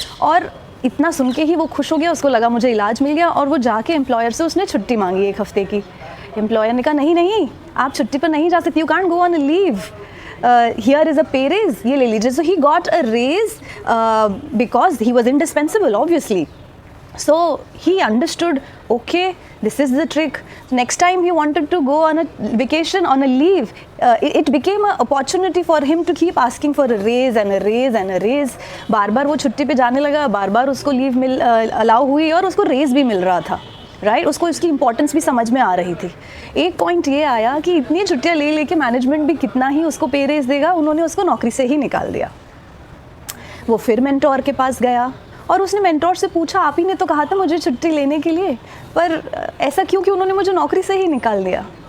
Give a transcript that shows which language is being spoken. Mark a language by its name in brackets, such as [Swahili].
[Hindi] और इतना सुन के ही वो खुश हो गया, उसको लगा मुझे इलाज मिल गया, और वो जाके एम्प्लॉयर से उसने छुट्टी मांगी 1 हफ्ते की। एम्प्लॉयर ने कहा नहीं, आप छुट्टी पर नहीं जा सकती, [English] you can't go on a leave, here is a pay raise, [Hindi] ये ले लीजिए। [English] So he got a raise because he was indispensable obviously. So he understood, okay, this is the trick. Next time he wanted to go on a vacation, on a leave, it became an opportunity for him to keep asking for a raise and a raise and a raise. [Hindi] बार बार वो छुट्टी पे जाने लगा, बार बार उसको leave allow हुई और उसको raise भी मिल रहा था, राइट? उसको इसकी इंपॉर्टेंस भी समझ में आ रही थी। एक पॉइंट ये आया कि इतनी छुट्टियाँ ले लेके मैनेजमेंट भी कितना ही उसको पे रेज देगा, उन्होंने उसको नौकरी से ही निकाल दिया। वो फिर मेंटोर के पास गया और उसने मेंटोर से पूछा, आप ही ने तो कहा था मुझे छुट्टी लेने के लिए, पर ऐसा क्यों कि उन्होंने मुझे नौकरी से ही निकाल दिया?